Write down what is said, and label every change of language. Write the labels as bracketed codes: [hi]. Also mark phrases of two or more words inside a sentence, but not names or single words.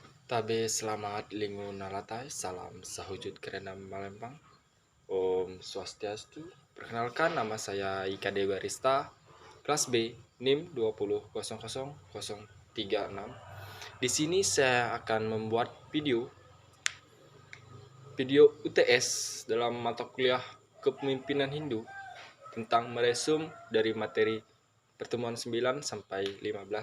[nij] Tabe selamat lingu nalatai, salam sahujud kerana Malembang. [ban] Om Swastiastu. [id] Perkenalkan, nama saya Ika Dewa Rista, kelas B, NIM 2000036. Di sini saya akan membuat video UTS dalam mata kuliah Kepemimpinan Hindu tentang meresum dari materi pertemuan 9 sampai 15.